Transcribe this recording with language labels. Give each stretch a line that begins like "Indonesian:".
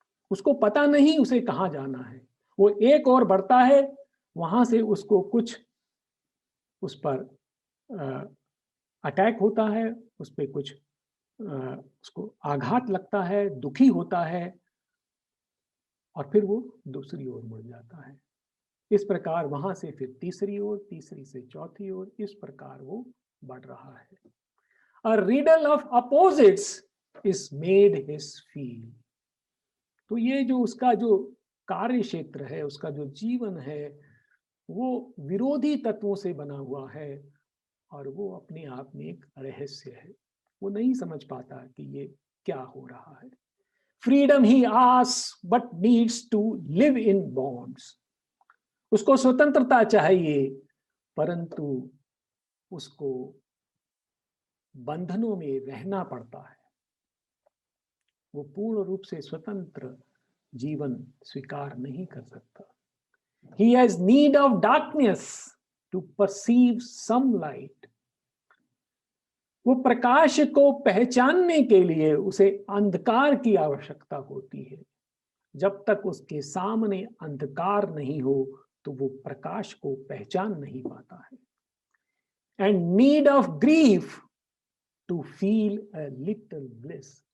Hindi: उसको पता नहीं उसे कहाँ जाना है, वो एक और बढ़ता है, वहां से उसको कुछ उस पर अटैक होता है, उस पर कुछ उसको आघात लगता है, दुखी होता है, और फिर वो दूसरी ओर मुड़ जाता है। इस प्रकार वहां से फिर तीसरी ओर, तीसरी से चौथी ओर, इस प्रकार वो बढ़ रहा है।
English: A riddle of opposites is made his field.
Hindi: तो ये जो उसका जो कार्य क्षेत्र है, उसका जो जीवन है, वो विरोधी तत्वों से बना हुआ है, और वो अपने आप में एक रहस्य है। वो नहीं समझ पाता कि ये क्या हो रहा है।
English: Freedom he asks but needs to live in bonds.
Hindi: उसको स्वतंत्रता चाहिए, परंतु उसको बंधनों में रहना पड़ता है। वो पूर्ण रूप से स्वतंत्र जीवन स्वीकार नहीं कर सकता।
English: He has need of darkness to perceive some light.
Hindi: वो प्रकाश को पहचानने के लिए उसे अंधकार की आवश्यकता होती है। जब तक उसके सामने अंधकार नहीं हो तो वो प्रकाश को पहचान नहीं पाता है।
English: And need of grief to feel a little bliss.